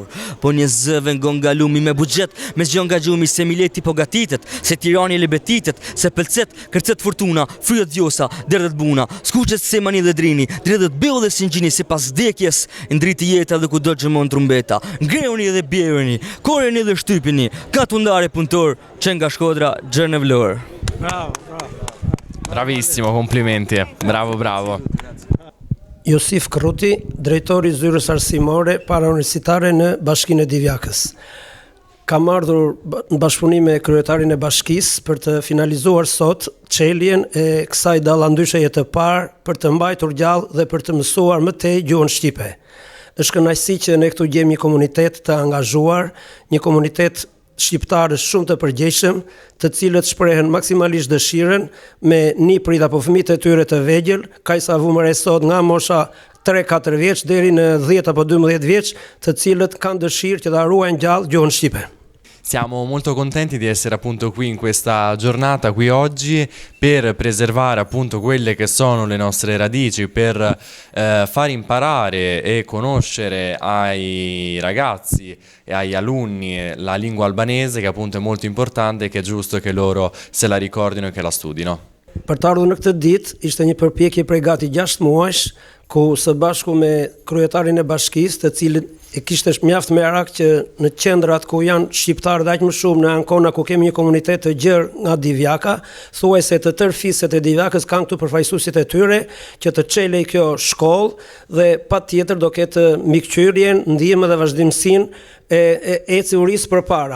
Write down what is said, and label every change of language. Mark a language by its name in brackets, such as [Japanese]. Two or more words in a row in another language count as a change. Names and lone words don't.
[Albanian] Po një zëve ngon nga lumi me bugjet, me zgjon nga gjumi se mileti po gatitet, se tirani lebetitet, se pëlcet, kërcet fortuna, fryet djosa, derdhet buna, skuqet se mani dhe drini, dredhet beo dhe singjini se pas vdekjes, ndriti jeta dhe ku do gjëmon trumbeta, ngreuni dhe bjereni, koreni dhe shtypini, ka tundare punëtor, që nga Shkodra, gjërë në vlorë. [Italian] Bravo, bravo. Bravissimo, complimenti, bravo, bravo. [Albanian] Josif Kruti, drejtori zyrës arsimore parauniversitare në Bashkinë e Divjakës. Kam ardhur në bashkëpunim me kryetarin e bashkisë për të finalizuar sot çeljen e kësaj dallandysheje të parë për të mbajtur gjallë dhe për të mësuar më tej gjuhën shqipe. Është kënaqësi që ne këtu gjejmë një komunitet të angazhuar, një komunitet shqiptarës shumë të përgjegjshëm, të cilët shprehen maksimalisht dëshirën me niprit apo fëmijët e tyre të vegjël, kaq sa vumëre sot nga mosha 3-4 vjeç deri në 10 apo 12 vjeç, të cilët kanë dëshirë që ta ruajnë gjallë gjuhën shqipe. [Italian] Siamo molto contenti di essere appunto qui in questa giornata, qui oggi, per preservare appunto quelle che sono le nostre radici, per far imparare e conoscere ai ragazzi e agli alunni la lingua albanese, che appunto è molto importante e che è giusto che loro se la ricordino e che la studino. [Albanian] Për të ardhur në këtë ditë, ishte një përpjekje prej gati 6 muajsh, ku së bashku me kryetarin e bashkisë, të cilin e kishte mjaft merak që në qendrat ku janë shqiptarë dhe aq më shumë në Ankona, ku kemi një komunitet të gjerë nga Divjaka, thuajse të tërë fiset e Divjakës kanë këtu përfaqësuesit e tyre, që të çelej kjo shkollë dhe patjetër do ketë mikqyrjen, ndihmën dhe vazhdimsinë e eciurisë përpara.